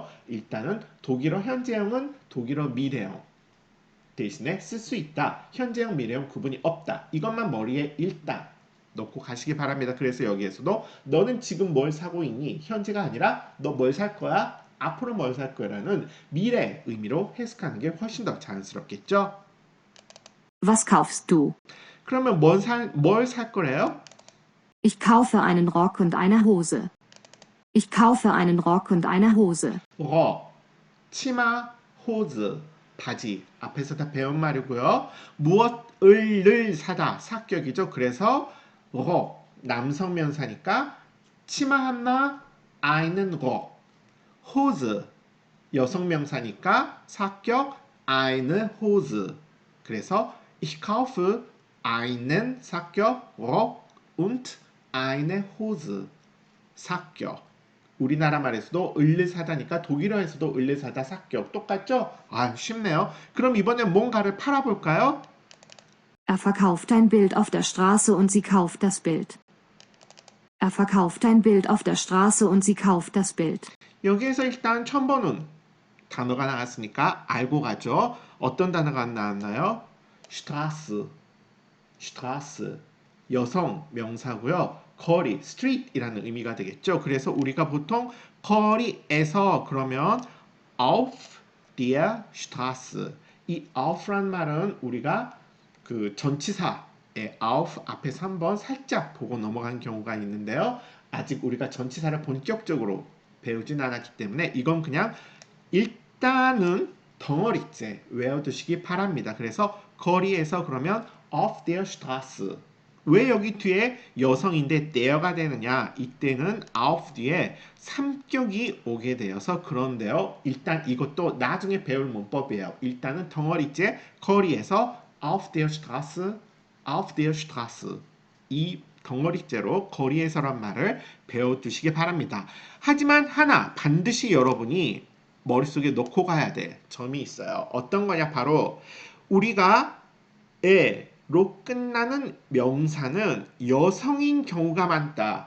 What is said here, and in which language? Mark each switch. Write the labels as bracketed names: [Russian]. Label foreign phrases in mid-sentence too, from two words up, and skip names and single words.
[Korean] 일단은 독일어 현재형은 독일어 미래형 대신에 쓸 수 있다. 현재형, 미래형 구분이 없다. 이것만 머리에 일단 넣고 가시기 바랍니다. 그래서 여기에서도 너는 지금 뭘 사고 있니? 현재가 아니라 너 뭘 살 거야? 앞으로 뭘 살 거야라는 미래 의미로 해석하는 게 훨씬 더 자연스럽겠죠? [German] Was kaufst du? [Korean] 그러면 뭘 살 거래요? [German] Ich kaufe einen Rock und eine Hose. Ich kaufe einen Rock und eine Hose. [Korean] 러, 치마, 호즈, 바지. 앞에서 다 배운 말이고요. 무엇을 사다, 사격이죠. 그래서 러, 남성 명사니까 치마 하나, [German] einen Rock. [Korean] 호즈, 여성 명사니까 사격, [German] eine Hose. 그래서 ich kaufe einen 사격, Rock und eine Hose. [Korean] 사격. 우리나라 말에서도 을르사다니까 독일어에서도 을르사다 사격 똑같죠? 아 쉽네요. 그럼 이번엔 뭔가를 팔아볼까요? [German] Er verkauft ein Bild auf der Straße und sie kauft das Bild. Er verkauft ein Bild auf der Straße und sie kauft das Bild. [Korean] 여기에서 일단 첨번은 단어가 나왔으니까 알고 가죠. 어떤 단어가 나왔나요? Straße, Straße 여성 명사고요. 거리, street이라는 의미가 되겠죠. 그래서 우리가 보통 거리에서 그러면 [German] auf der Straße [Korean] 이 auf란 말은 우리가 그 전치사의 auf 앞에서 한번 살짝 보고 넘어간 경우가 있는데요. 아직 우리가 전치사를 본격적으로 배우진 않았기 때문에 이건 그냥 일단은 덩어리째 외워두시기 바랍니다. 그래서 거리에서 그러면 [German] auf der Straße [Korean] 왜 여기 뒤에 여성인데 there가 되느냐 이때는 auf 뒤에 삼격이 오게 되어서 그런데요. 일단 이것도 나중에 배울 문법이에요. 일단은 덩어리째 거리에서 [German] auf der Straße, auf der Straße [Korean] 이 덩어리째로 거리에서란 말을 배워두시기 바랍니다. 하지만 하나 반드시 여러분이 머릿속에 넣고 가야 될 점이 있어요. 어떤 거냐 바로 우리가 로 끝나는 명사는 여성인 경우가 많다.